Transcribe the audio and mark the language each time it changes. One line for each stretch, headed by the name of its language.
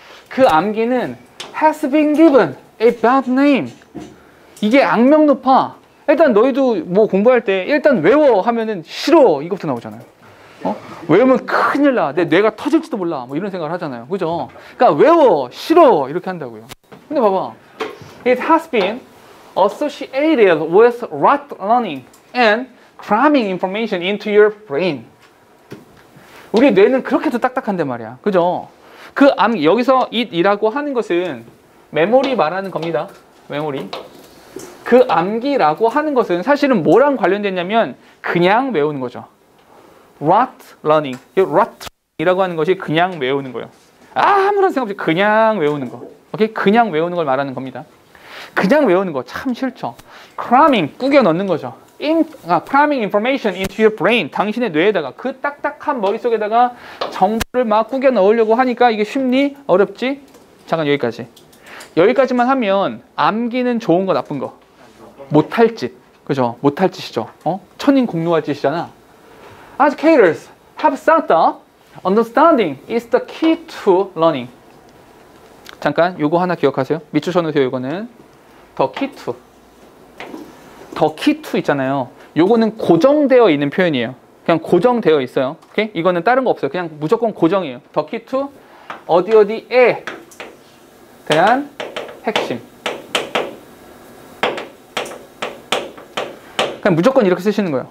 Korean: 그 암기는
English: has been given a bad name.
Korean: 이게 악명 높아. 일단 너희도 뭐 공부할 때 일단 외워 하면은 싫어. 이것도 나오잖아요. 외우면 큰일 나. 내 뇌가 터질지도 몰라. 뭐 이런 생각을 하잖아요. 그죠? 그러니까 외워, 싫어. 이렇게 한다고요. 근데 봐봐.
English: It has been associated with rote learning and cramming information into your brain.
Korean: 우리 뇌는 그렇게도 딱딱한데 말이야. 그죠? 그 여기서 it이라고 하는 것은 메모리 말하는 겁니다. 메모리. 그 암기라고 하는 것은 사실은 뭐랑 관련됐냐면 그냥 외우는 거죠.
English: rote learning.
Korean: rote이라고 하는 것이 그냥 외우는 거예요. 아무런 생각 없이 그냥 외우는 거. 오케이? 그냥 외우는 걸 말하는 겁니다. 그냥 외우는 거 참 싫죠. cramming, 꾸겨 넣는 거죠.
English: cramming information into your brain.
Korean: 당신의 뇌에다가 그 딱딱한 머릿속에다가 정보를 막 꾸겨 넣으려고 하니까 이게 쉽니? 어렵지? 잠깐 여기까지. 여기까지만 하면 암기는 좋은 거 나쁜 거? 못할 짓. 그죠? 못할 짓이죠. 천인공노할 짓이잖아.
English: Educators have said that understanding is the key to learning.
Korean: 잠깐 요거 하나 기억하세요. 밑줄 쳐놓으세요. 이거는
English: the key to.
Korean: the key to 있잖아요. 요거는 고정되어 있는 표현이에요. 그냥 고정되어 있어요. 오케이? 이거는 다른 거 없어요. 그냥 무조건 고정이에요.
English: the key to
Korean: 어디에 대한 핵심. 그냥 무조건 이렇게 쓰시는 거예요.